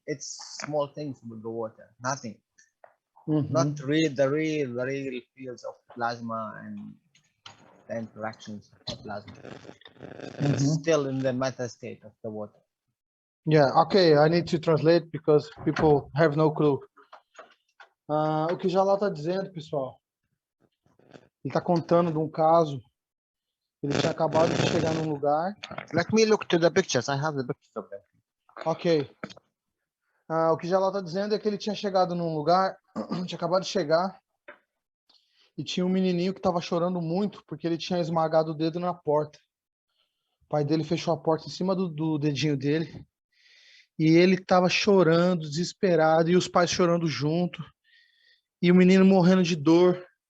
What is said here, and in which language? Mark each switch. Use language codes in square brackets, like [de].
[en] It's small things with the water, nothing. Not the real fields of plasma and the interactions of plasma. It's still in the meta state of the water. Yeah, okay, I need to translate because people have no clue. [pt] O que Jalal está dizendo, pessoal, ele está contando de um caso, ele tinha acabado de chegar num lugar. [en] Let me look to the pictures. I have the pictures of them. Ok. [pt] O que Jalal está dizendo é que ele tinha chegado num lugar, tinha acabado de chegar, e tinha um menininho que estava chorando muito porque ele tinha esmagado o dedo na porta. O pai dele fechou a porta em cima do dedinho dele, e ele estava chorando, desesperado, e os pais chorando junto, e o menino morrendo de dor.